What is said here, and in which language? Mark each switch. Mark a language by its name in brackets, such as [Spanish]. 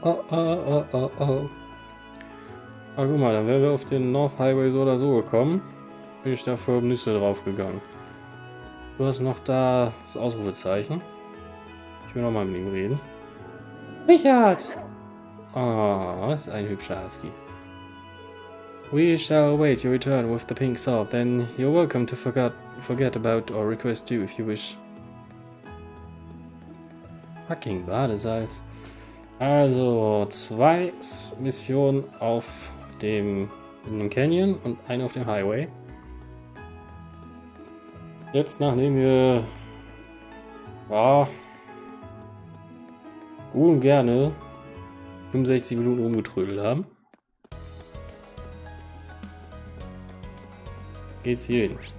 [German] Ah, guck mal, dann wären wir auf den North Highway so oder so gekommen. Bin ich da vor Nüsse draufgegangen. Du hast noch da das Ausrufezeichen. Ich will noch mal mit ihm reden. Richard! Ah, was ein hübscher Husky. [English] We shall await your return with the pink salt, then you're welcome to forget about or request too if you wish. [German] Fucking Badesalz. Also 2 Missionen auf in dem Canyon und eine auf dem Highway. Jetzt, nachdem wir gut und gerne 65 Minuten rumgetrödelt haben, geht's hier hin.